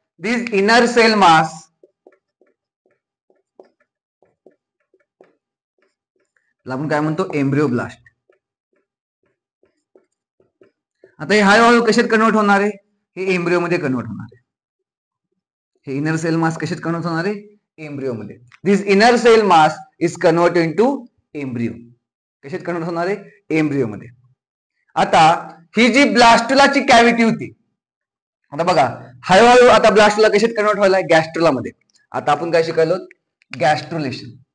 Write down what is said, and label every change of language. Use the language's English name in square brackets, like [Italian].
[Marathi] दिस inner cell mass आपण काय म्हणतो, एम्ब्रियोब्लास्ट. आता हे हळूहळू कशात कन्वर्ट होणार आहे, हे एम्ब्रियो मध्ये कन्वर्ट होणार आहे. हे इनर सेल मास कशात कन्वर्ट होणार आहे, एम्ब्रियो मध्ये. [English] This inner cell mass is convert into embryo. [Marathi] कशात कन्वर्ट होणार आहे, एम्ब्रियो मध्ये. आता ही जी ब्लास्टुलाची कॅव्हिटी होती, आता बघा हळूहळू आता ब्लास्टुला कशात कन्वर्ट व्हायला, गॅस्ट्रुला मध्ये. आता आपण काय शिकायलो, गॅस्ट्रुलेशन.